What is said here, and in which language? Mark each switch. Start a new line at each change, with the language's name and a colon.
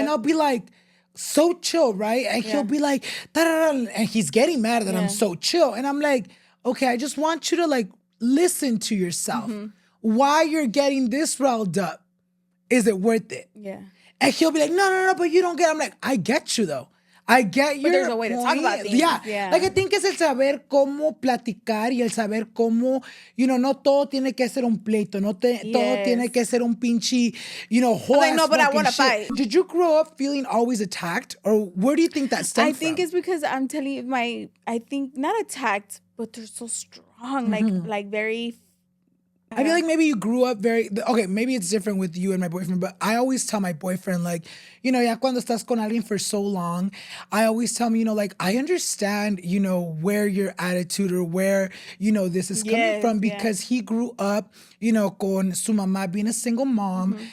English: And I'll be like, so chill, right? And he'll be like, da-da-da, and he's getting mad that I'm so chill. And I'm like, okay, I just want you to like listen to yourself. Why you're getting this riled up? Is it worth it? Yeah. And he'll be like, no, but you don't get it. I'm like, I get you though. I get you. But there's a way to talk about things. Yeah.
Spanish: Like, I think es el saber cómo platicar y el saber cómo, you know, no todo tiene que ser un pleito. No todo tiene que ser un pinche, you know, whole
English: like, no, but I want to fight. Did you grow up feeling always attacked? Or where do you think that stemmed from? I think it's because I'm telling you, I think not attacked, but they're so strong. Like very. I feel like maybe you grew up okay, maybe it's different with you and my boyfriend, but I always tell my boyfriend, like, you know, ya cuando estás con alguien for so long, I always tell him, you know, like, I understand, you know, where your attitude or where, you know, this is coming from because he grew up, you know, con su mamá being a single mom.